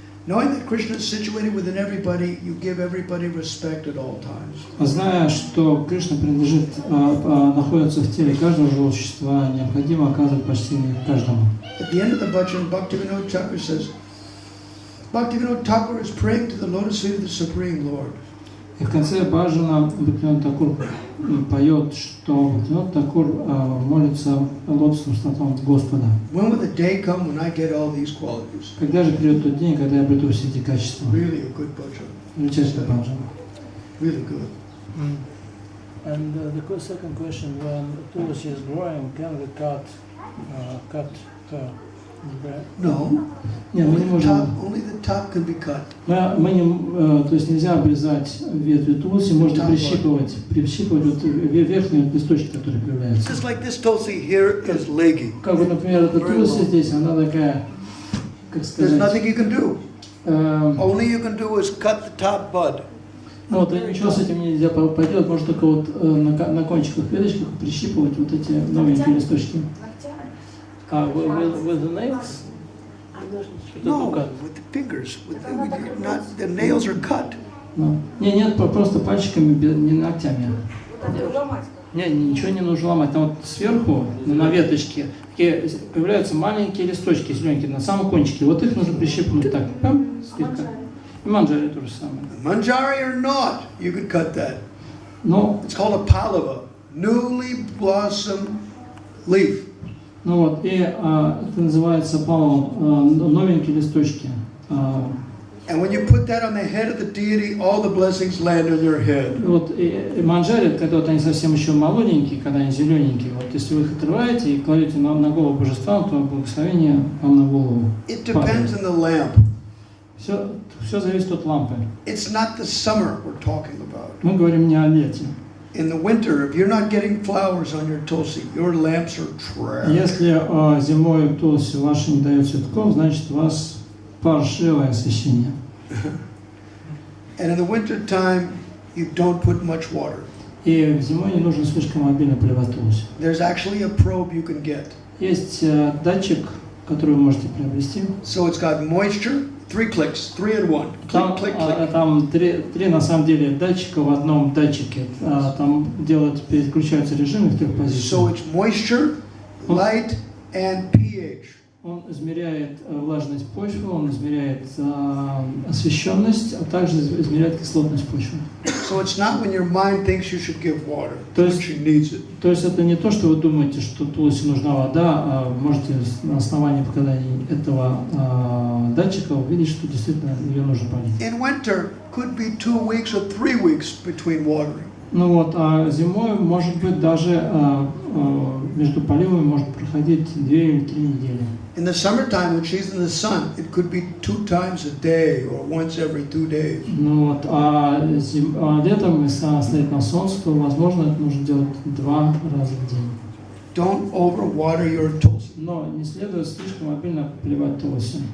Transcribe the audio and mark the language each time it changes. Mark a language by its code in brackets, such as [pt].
[en] Knowing that Krishna is situated within everybody, you give everybody respect at all times. [ru] Зная, что Кришна принадлежит, находится в теле каждого живого существа, необходимо оказывать почтение каждому. [en] At the end of the bhajan, Bhaktivinoda Thakur says, Bhaktivinoda Thakur is praying to the lotus feet of the Supreme Lord. [ru] И в конце баджана Бхактивинода Тхакур поет, что Бхактивинода Тхакур молится лотосным стопам Господа. [en] When will the day come when I get all these qualities? [ru] Когда же придет тот день, когда я обрету все эти качества? [en] Really a good bhajan. [ru] Величайший баджан. [en] Really good. And the second question: when Tulsi is growing, can we cut her? No. [ru] Нет, мы не можем. [en] Only the top can be cut. [ru] Мы не, то есть нельзя обрезать ветви Тулси, можно прищипывать вот верхний листочек, который появляется. [en] Just like this tulsi here is leggy. [ru] Как бы, например, эта Тулси здесь, она такая, как [en] There's [ru] сказать, [en] nothing you can do. Only you can do is cut the top bud. [ru] Вот, и ничего с этим нельзя поделать, можно только вот на кончиках веточках прищипывать вот эти новенькие листочки. [en] With the nails? No, with the fingers. The nails are cut. [ru] Нет, просто пальчиками, не ногтями. Нет, ничего не нужно ломать. Там вот сверху, на веточке, появляются маленькие листочки зелененькие, на самом кончике. Вот их нужно прищипнуть так, слегка. И манджари то же самое. [en] Manjari or not, you could cut that. [ru] Но, [en] It's called a pallava, newly blossomed leaf. [ru] ну вот, и это называется палом, новенькие листочки. [en] And when you put that on the head of the deity, all the blessings land on your head. [ru] Вот и манджари, когда вот они совсем еще молоденькие, когда они зелененькие, вот если вы их отрываете и кладете на голову божества, то благословение вам на голову. [en] It depends on the lamp. [ru] Все зависит от лампы. [en] It's not the summer we're talking about. [ru] Мы говорим не о лете. [en] In the winter, if you're not getting flowers on your tulsi, your lamps are trash. [ru] Если зимой тулси ваши не дает цветков, значит у вас паршивое освещение. [en] And in the winter time, you don't put much water. [ru] И зимой не нужно слишком обильно поливать тулси. [en] There's actually a probe you can get. [ru] Есть датчик, который вы можете приобрести. [en] So it's got moisture, 3 clicks, 3 in 1. Click, click, click. [ru] Там три на самом деле датчика в одном датчике. Там переключаются режимы в 3 позициях. [en] So it's moisture, light, and pH. [ru] Он измеряет влажность почвы, он измеряет освещенность, а также измеряет кислотность почвы. [en] So it's not when your mind thinks you should give water, [ru] То [en] when [ru] есть, [en] she needs it. [ru] то есть это не то, что вы думаете, что тулси нужна вода, а можете на основании показаний этого датчика увидеть, что действительно ее нужно полить. [en] In winter, could be 2 weeks or 3 weeks between watering. [ru] Ну вот, а зимой может быть даже между поливами может проходить 2 или 3 недели. [en] In the summertime, when she's in the sun, it could be 2 times a day or once every 2 days. [ru] Ну вот, а летом, если она стоит на солнце, то, возможно, это нужно делать 2 раза в день. [en] Don't overwater your tulsi. [ru] Но не следует слишком обильно поливать тулси.